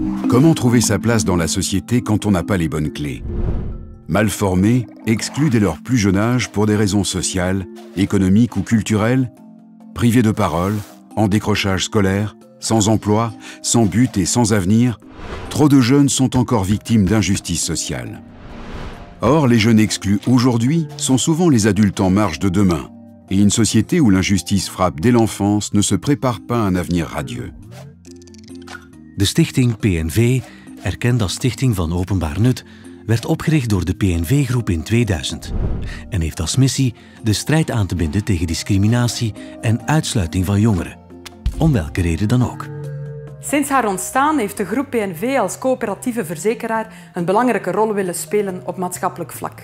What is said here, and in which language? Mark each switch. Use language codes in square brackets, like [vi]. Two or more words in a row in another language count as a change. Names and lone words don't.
[fr] Comment trouver sa place dans la société quand on n'a pas les bonnes clés? Mal formés, exclus dès leur plus jeune âge pour des raisons sociales, économiques ou culturelles, privés de parole, en décrochage scolaire, sans emploi, sans but et sans avenir, trop de jeunes sont encore victimes d'injustice sociale. Or, les jeunes exclus aujourd'hui sont souvent les adultes en marche de demain, et une société où l'injustice frappe dès l'enfance ne se prépare pas à un avenir radieux. [nl] De stichting PNV, erkend als stichting van openbaar nut, werd opgericht door de PNV-groep in 2000 en heeft als missie de strijd aan te binden tegen discriminatie en uitsluiting van jongeren, om welke reden dan ook. Sinds haar ontstaan heeft de groep PNV als coöperatieve verzekeraar een belangrijke rol willen spelen op maatschappelijk vlak.